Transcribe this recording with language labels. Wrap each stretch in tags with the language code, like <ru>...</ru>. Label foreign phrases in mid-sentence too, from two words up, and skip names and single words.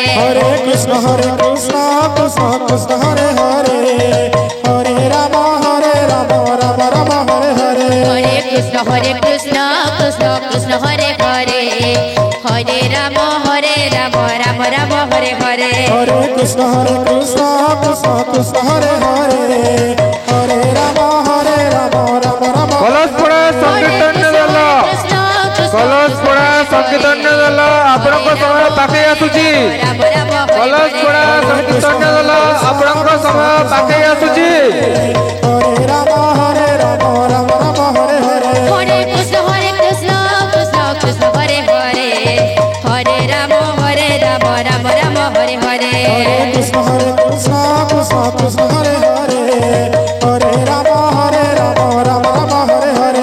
<sa>Hare Krishna Krishna Krishna Hare Hare Hare Rama Rama Hare Hare Hare Krishna Krishna Krishna Hare Hare Hare Rama Rama Hare Hare Hare Krishna Krishna Krishna Hare Hare Hare Rama Rama</sa> <or>କଲଶପଡ଼ା ସଂକୀର୍ତ୍ତନ ଦଳ କଲଶପଡ଼ା ସଂକୀର୍ତ୍ତନ ଦଳ ଆପଣଙ୍କ ସମୟ ପାଖେଇ ଆସୁଛି କଲଶପଡ଼ା ସଂକୀର୍ତ୍ତନ ଦଳ ଆପଣଙ୍କ ସମୟ ପାଖେଇ ଆସୁଛି</or> <sa>Hare Rama Rama Hare Hare Hare Krishna Krishna Hare Hare Hare Rama Rama Hare Hare Hare Krishna Krishna Krishna Hare Hare Hare Rama Rama Hare Hare</sa>